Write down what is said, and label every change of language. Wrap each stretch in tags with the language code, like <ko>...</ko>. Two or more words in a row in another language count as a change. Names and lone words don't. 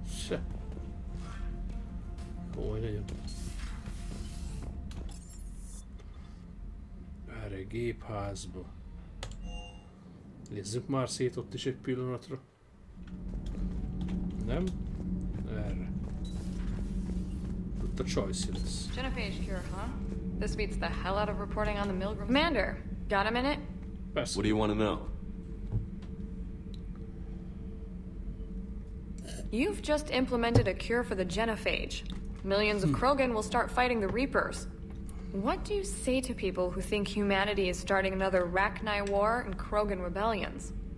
<hu>Se. Komoly nagyon. Erre egy gépházba. Nézzük már szét ott is egy pillanatra. Nem? Erre. Ott a choice lesz.</hu> <en>Genophage cure, huh? This beats the hell out of reporting on the Milgram. Commander, got a minute? What do you want to know? You've just implemented a cure for the genophage. Millions of Krogan will start fighting the Reapers. What do you say to people who think humanity is starting another Rachni war and Krogan rebellions?</en>